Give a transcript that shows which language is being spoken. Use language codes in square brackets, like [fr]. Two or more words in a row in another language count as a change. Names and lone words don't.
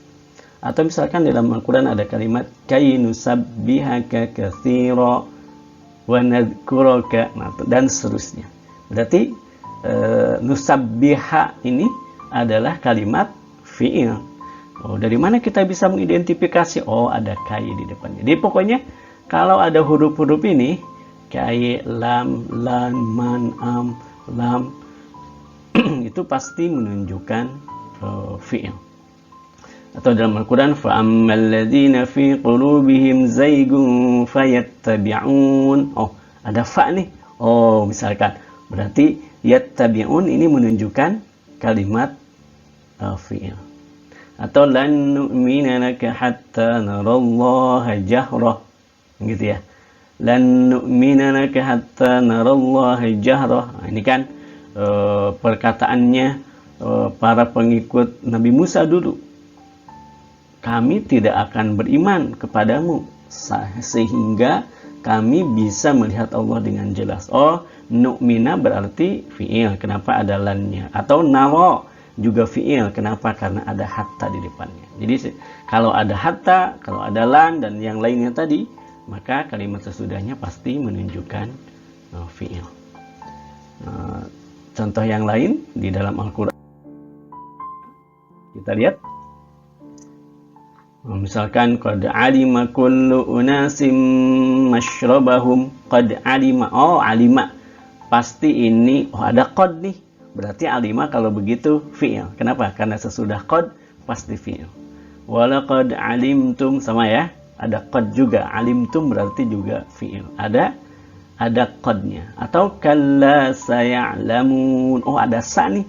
[id] Atau misalkan dalam Al-Quran ada kalimat [ar] كي نسبحك كثيرا ونذكرك, [id] dan seterusnya. Berarti nusabbiha ini adalah kalimat fi'il. Oh, dari mana kita bisa mengidentifikasi? Oh, ada kai di depannya. Jadi pokoknya kalau ada huruf-huruf ini, [ar] كي، لم، لن، من، أم، لم, [id] itu pasti menunjukkan fi'il. Atau dalam Al-Quran, [ar] فَأَمَّا الَّذِينَ فِي قُلُوبِهِمْ زَيْغٌ فَيَتَّبِعُونَ. [id] Oh, ada fa nih. Oh, misalkan. Berarti yattabi'un ini menunjukkan kalimat fi'il. [ar] Atau لن نؤمن لك حتى نرى الله جهرة. [id] Gitu ya. [ar] لن نؤمن لك حتى نرى الله جهرة. [id] Nah, ini kan perkataannya para pengikut Nabi Musa dulu. Kami tidak akan beriman kepadamu sehingga kami bisa melihat Allah dengan jelas. Oh, nu'mina berarti fi'il. Kenapa ada lannya? Atau naro juga fi'il. Kenapa? Karena ada hatta di depannya. Jadi kalau ada hatta, kalau ada lan dan yang lainnya tadi, maka kalimat sesudahnya pasti menunjukkan fi'il. Contoh yang lain di dalam Al-Quran. Kita lihat. [ar] Misalkan قد علم كل أناس مشربهم. قد علم. Oh, alima. [id] Pasti ini ada qad nih. Berarti alima kalau begitu fi'il. Kenapa? Karena sesudah qad pasti fi'il. [ar] ولقد علمتم, [id] sama ya. Ada qad juga. Alimtum berarti juga fi'il. Ada qadnya. Atau [ar] كلا سيعلمون. [id] Oh, ada sa nih.